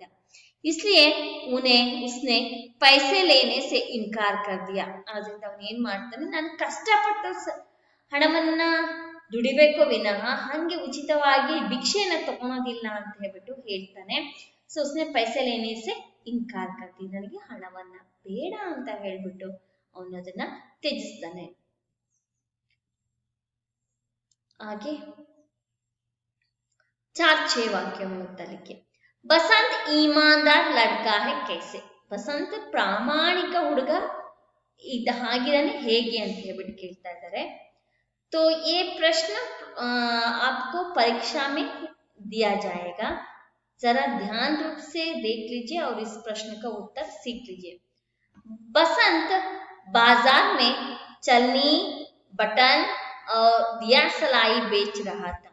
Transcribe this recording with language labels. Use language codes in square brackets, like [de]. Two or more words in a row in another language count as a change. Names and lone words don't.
[hi] इसलिए उसने पैसे लेने से इनकार कर दिया. [kn] ಆದ್ರಿಂದ ಅವನು ಏನ್ ಮಾಡ್ತಾನೆ, ನಾನು ಕಷ್ಟಪಟ್ಟು ಹಣವನ್ನ ದುಡಿಬೇಕು ವಿನಃ ಹಂಗೆ ಉಚಿತವಾಗಿ ಭಿಕ್ಷೆಯನ್ನ ತಗೊಳೋದಿಲ್ಲ ಅಂತ ಹೇಳ್ಬಿಟ್ಟು ಹೇಳ್ತಾನೆ. [hi] ಸೊ उसने पैसे लेने से इनकार कर दिया, [kn] ನನಗೆ ಹಣವನ್ನ ಬೇಡ ಅಂತ ಹೇಳ್ಬಿಟ್ಟು ಅವನು ಅದನ್ನ ತ್ಯಜಿಸ್ತಾನೆ. आगे 4-6 ವಾಕ್ಯವನ್ನು ಓದಲಿಕ್ಕೆ. [hi] बसंत ईमानदार लड़का है कैसे? [kn] बसंत ಪ್ರಾಮಾಣಿಕ ಹುಡುಗ ಹಾಗಿದಾನೆ ಹೇಗೆ ಅಂತ ಹೇಳ್ಬಿಟ್ಟು ಕೇಳ್ತಾ ಇದ್ದಾರೆ. [hi] तो ये प्रश्न आपको परीक्षा में दिया जाएगा, जरा ध्यान रूप से देख लीजिए और इस प्रश्न का उत्तर सीख लीजिए. बसंत बाजार में चलनी, बटन और दिया सलाई बेच रहा था.